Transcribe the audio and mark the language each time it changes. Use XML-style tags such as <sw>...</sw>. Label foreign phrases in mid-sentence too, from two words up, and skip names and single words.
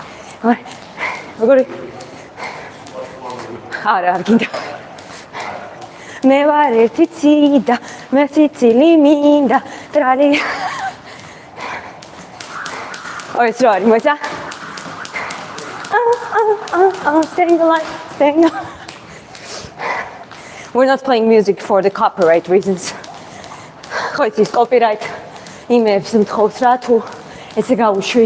<en>We're going</en> <ka>არა, არ გინდა. მე ვარ ერთი ციდა, მე ციცილი მინდა, ტრალი. ეს რა არის, მოიცა?</ka> <en>Staying alive, staying alive. We're not playing music for the copyright reasons.</en> <ka>ხო იცის copyright იმებს მთხოვს რა თუ ესე გავუშვი.</ka>